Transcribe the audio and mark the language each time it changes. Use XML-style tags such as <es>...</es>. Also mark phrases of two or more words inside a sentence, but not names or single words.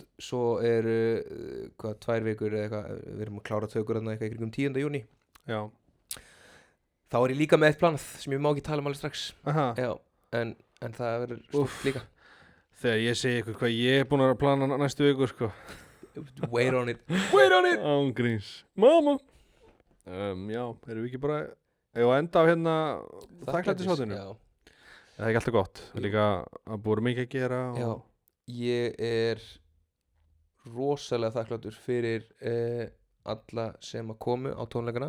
<is>Svo eru 2 vikur eða eitthvað. Við erum að klára tökur þarna eitthvað í kringum 10. júní. Já. Þá er ég líka með eitt planað sem ég má ekki tala alveg strax. Aha. Já, en það verður stort líka. Þegar ég segi ykkur hvað ég er búinn að plana næstu viku, sko.</is> <en>Wait on it. Wait on it.</en> <is>Ángríns. Mamma. Já, erum við ekki bara að enda á hérna þakklætisháttinu? Já. Það er ekki alltaf gott. Líka að búið mikið að gera. Já. Ég er rosalega þakklátur fyrir alla sem að komu á tónleikana.</is>